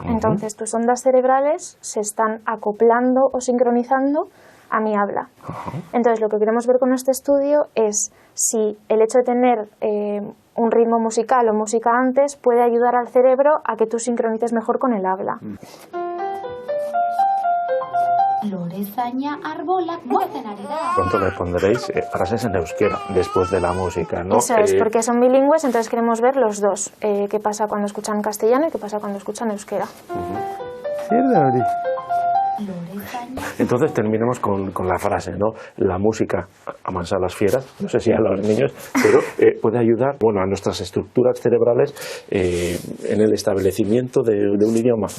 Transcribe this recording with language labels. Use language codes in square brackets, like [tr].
[es] Entonces tus ondas cerebrales se están acoplando o sincronizando a mi habla. Entonces lo que queremos ver con este estudio es si el hecho de tener un ritmo musical o música antes puede ayudar al cerebro a que tú sincronices mejor con el habla. [eu] Lorezaina arbolak moten ari da. [es] Pronto le pondréis frases en euskera después de la música, ¿no? Eso es, porque son bilingües, entonces queremos ver los dos. Qué pasa cuando escuchan castellano y qué pasa cuando escuchan euskera. Entonces terminemos con la frase, ¿no? La música amansa a las fieras, no sé si a los niños, pero puede ayudar, bueno, a nuestras estructuras cerebrales en el establecimiento de un idioma.